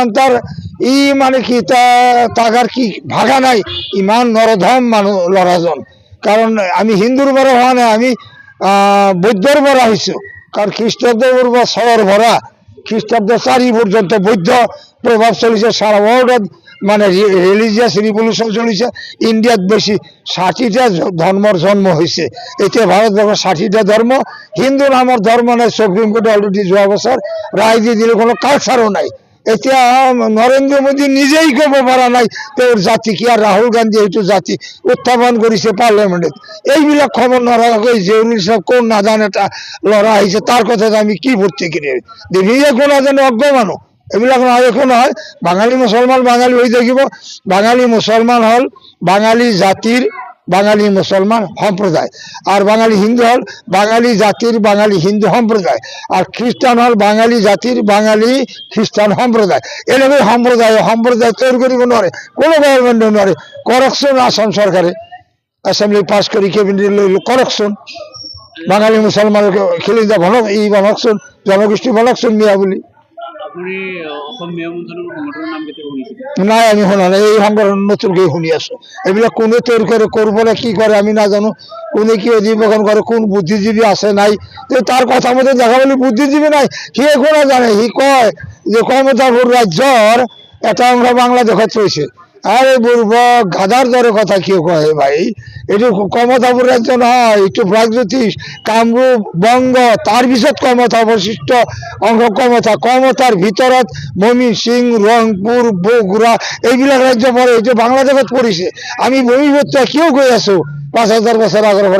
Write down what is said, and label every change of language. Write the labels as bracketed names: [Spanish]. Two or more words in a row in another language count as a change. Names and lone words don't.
[Assamese] তাৰ ই মানে কি, তাক কি ভাগা নাই, ইমান নৰধম মানুহ ল'ৰাজন। কাৰণ আমি হিন্দুৰ পৰা হোৱা নাই, আমি বৌদ্ধৰ পৰা হৈছোঁ। কাৰণ খ্ৰীষ্টাব্দৰ বছৰৰ পৰা খ্ৰীষ্টাব্দ 4 পৰ্যন্ত বৌদ্ধ প্ৰভাৱ চলিছে সারা ওয়ার্ল্ডত, মানে [English] religious revolution [Assamese] চলিছে। [Bangla] ইন্ডিয়াত বেশি 60টা ধর্মর জন্ম হয়েছে, এতিয়া ভারতবর্ষের 60টা ধর্ম। [Assamese] হিন্দু নামৰ ধর্ম নাই, সুপ্রিম কোর্টে অলরেডি যোৱা বছর রায় দিয়ে দিলে, কোনো কালচারও নাই। এতিয়া নরেন্দ্র মোদী নিজেই ক'ব পৰা নাই তেওঁৰ জাতি কি, আর রাহুল গান্ধী এইটো জাতি উত্থাপন কৰিছে পাৰ্লিয়ামেণ্টত। এইবিলাক খবৰ নৰখাকৈ জেউল ইছলাম কোন নাজান এটা ল'ৰা আহিছে, তাৰ কথাত আমি কি প্ৰতিক্ৰিয়া দিম? একো নাজানে, অজ্ঞ মানুহ। এইবিলাক নহয়, একো নহয়। বাঙালী মুছলমান বাঙালী হৈ থাকিব। বাঙালী মুছলমান হ'ল বাঙালী জাতিৰ বাঙালী মুছলমান সম্প্ৰদায়, [Bangla] আর বাঙালী হিন্দু হল বাঙালী জাতির বাঙালী হিন্দু সম্প্রদায়, আর খ্রিস্টান হল বাঙালী জাতির বাঙালী খ্রিস্টান সম্প্রদায়। [Assamese] এনেকৈ সম্প্রদায় তৈরি কৰিব নোৱাৰে, কোনো গভৰ্ণমেণ্টে নোৱাৰে। কৰকচোন আসাম চৰকাৰে, এছেম্বলি পাছ কৰি কেবিনেট লৈ কৰকচোন, বাঙালী মুছলমানক খেলি দিয়া বনক, ই বনকচোন, জনগোষ্ঠী বনকচোন মিয়া বুলি। আপুনি অসম মেয়ৰ মঞ্চৰ সংগঠনৰ নাম কেতিয়া শুনিছে? নাই, আমি শুনা নাই, এই সংগঠন নতুনকৈ শুনি আছো। এইবিলাক কোনে তৈরি করে, করবলে কি করে আমি নাজানো, কোনে কি অধিবেশন করে, কোন বুদ্ধিজীবী আছে নাই। তার কথা মতো দেখা বলি বুদ্ধিজীবী নাই, সি একো নাজানে। সি কয় যে ক্ষমতাপুর রাজ্যর এটা অংশ বাংলাদেশত রয়েছে। আরে বুর্বক গাধার দরে কথা কিয় কয় ভাই? এইটো ক্ষমতাপুর রাজ্য নহয়, এইটো প্ৰাগজ্যোতিষ, কামৰূপ, বংগ, তাৰ পিছত ক্ষমতা অৱশিষ্ট অংশ ক্ষমতাৰ ভিতৰত মমিন সিং, ৰংপুৰ, বগুড়া এইবিলাক ৰাজ্য পৰে। এইটো বাংলাদেশত পৰিছে। আমি ভূমিপুত্ৰ কিয় গৈ আছো 5000 বছৰ আগৰ পৰা?